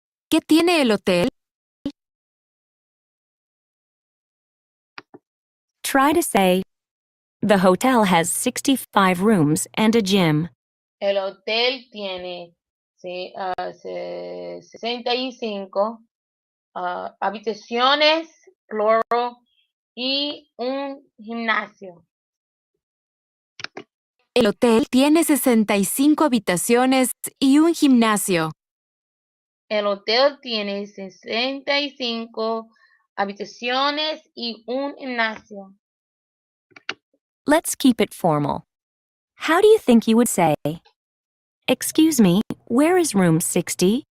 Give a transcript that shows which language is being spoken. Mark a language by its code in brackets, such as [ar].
[es] ¿Qué tiene el hotel? [en] Try to say, the hotel has 65 rooms and a gym. [es] El hotel tiene 65 habitaciones, plural, y un gimnasio. El hotel tiene 65 habitaciones y un gimnasio. El hotel tiene 65 habitaciones y un gimnasio. [en] Let's keep it formal. How do you think you would say, excuse me, where is room 60?